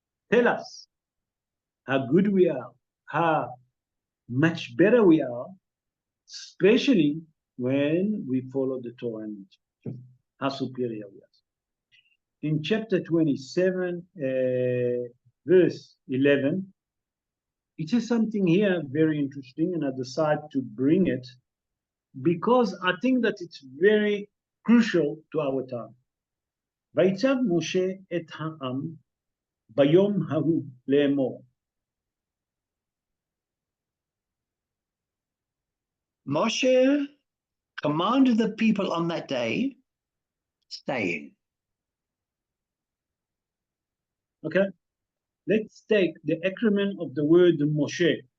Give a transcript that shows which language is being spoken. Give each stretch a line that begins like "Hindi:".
English: Tell us how good we are, how much better we are, especially when we follow the Torah and Mitzvah, how superior we are. In chapter 27, verse 11, it says something here very interesting, and I decided to bring it because I think that it's very crucial to our time.
Hebrew: ויצב משה את העם ביום ההוא לאמור,
English: Moshe commanded the people on that day, saying, Okay, let's take the acronym of the word Moshe.